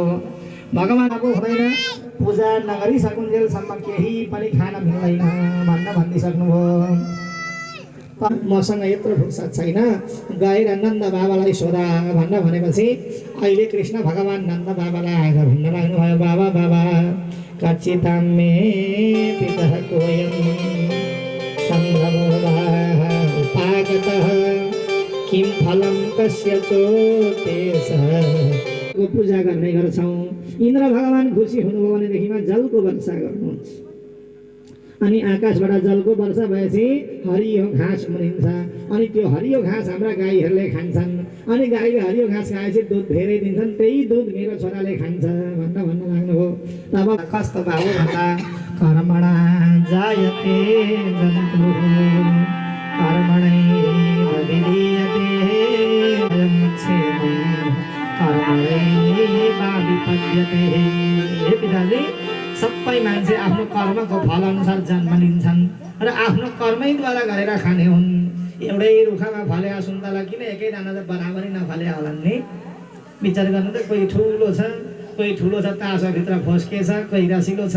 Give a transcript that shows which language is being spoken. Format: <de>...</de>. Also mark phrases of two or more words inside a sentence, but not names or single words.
<ne>भगवान् अब हुँदैन, पूजा नगरिसकुन्जेलसम्म केही पनि खान मिल्दैन भन्न भनिसक्नुभयो। मसँग यत्रो फुर्सद छैन, गएर नन्द बाबालाई सोधा भन्न भनेपछि अहिले कृष्ण भगवान् नन्द बाबालाई आएर भन्न लाग्नुभयो,</ne> <sa>बाबा बाबा कच्चितां मे पितः कोयं सम्भवो वा उपागतः किं फलं कस्य चोतेसः।</sa> <ne>पूजा गर्ने गर्छौँ। इन्द्र भगवान् खुसी हुनुभयो भनेदेखिमा जलको वर्षा गर्नुहुन्छ, अनि आकाशबाट जलको वर्षा भएपछि हरियो घाँस मरिन्छ, अनि त्यो हरियो घाँस हाम्रा गाईहरूले खान्छन्, अनि गाईले हरियो घाँस खाएपछि दुध धेरै दिन्छन्, त्यही दुध मेरो छोराले खान्छ भन्न लाग्नुभयो। तब कस्तो भाउ भन्दा</ne> <sa>कर्मणा जायते जन्तुः कर्मणैव विलीयते कर्मणैव विपद्यते।</sa> <ne>हे पिताजी, सबै मान्छे आफ्नो कर्मको फल अनुसार जन्म लिन्छन् र आफ्नो कर्मैद्वारा गरेर खाने हुन्। एउटै रुखमा फलेका सुन्तला किन एकै दाना त बराबरी नफलेका होलान् नि? विचार गर्नु त, कोही ठुलो छ, कोही ठुलो छ तासभित्र फस्केछ, कोही रसिलो छ।</ne>